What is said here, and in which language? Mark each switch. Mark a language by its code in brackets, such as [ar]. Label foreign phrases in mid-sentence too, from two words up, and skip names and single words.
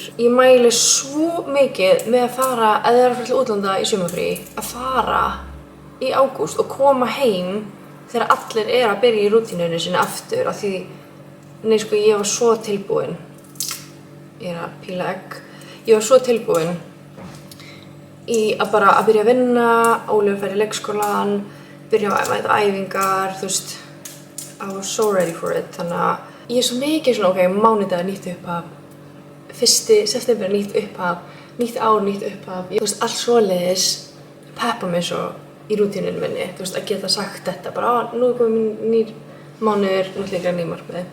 [is] Ég mæli svo mikið með að fara, ef þið eru að fara til útlanda í sumarfrí, að fara í ágúst og koma heim þegar allir eru að byrja í rútínunni sinni aftur af því, nei sko, ég var svo tilbúin. Ég er að píla egg. Ég var svo tilbúin í að bara að byrja að vinna, Óli að fara í leikskólan, byrja að mæta æfingar, þú veist, [en] I was so ready for it, [is] þannig að ég er svo mikið svona, ok, mánudag nýtt upphaf, 1. september nýtt upphaf, nýtt ár nýtt upphaf, þú veist, allt svoleiðis peppa mig svo í rútínunum minni, þú veist, að geta sagt þetta, bara, nú er komið nýr mánuður, náttúrulega nýr markmið.